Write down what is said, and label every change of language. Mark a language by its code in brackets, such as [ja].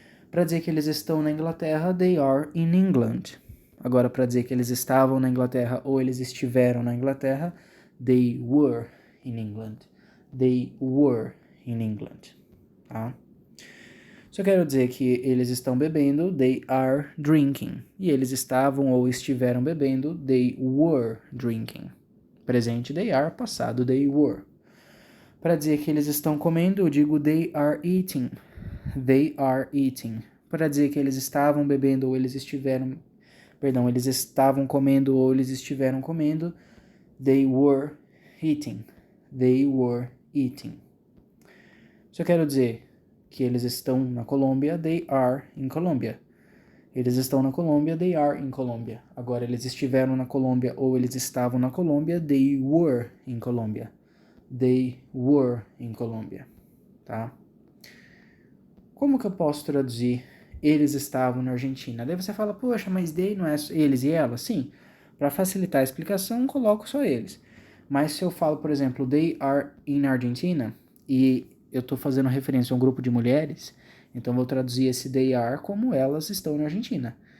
[pt] Para dizer que eles estão na Inglaterra, [en] they are in England. [pt] Agora, para dizer que eles estavam na Inglaterra ou eles estiveram na Inglaterra, [en] they were in England. They were in England. [pt] Tá? Se eu quero dizer que eles estão bebendo, [en] they are drinking. [pt] E eles estavam ou estiveram bebendo, [en] they were drinking. [pt] Presente, [en] they are. [pt] Passado, [en] they were. [pt] Para dizer que eles estão comendo, eu digo [en] they are eating. They are eating. [pt] Para dizer que eles estavam bebendo ou eles estiveram... Perdão, eles estavam comendo ou eles estiveram comendo, [en] they were eating. They were eating. [pt] Se eu quero dizer que eles estão na Colômbia, [en] they are in Colombia. [pt] Eles estão na Colômbia, [en] they are in Colombia. [pt] Agora, eles estiveram na Colômbia ou eles estavam na Colômbia, [en] they were in Colombia. They were in Colombia, tá? [pt] Como que eu posso traduzir eles estavam na Argentina? Daí você fala, poxa, mas they não é eles e elas? Sim, para facilitar a explicação, coloco só eles. Mas se eu falo, por exemplo, [en] they are in Argentina, [pt] e eu estou fazendo referência a um grupo de mulheres, então vou traduzir esse they are como elas estão na Argentina.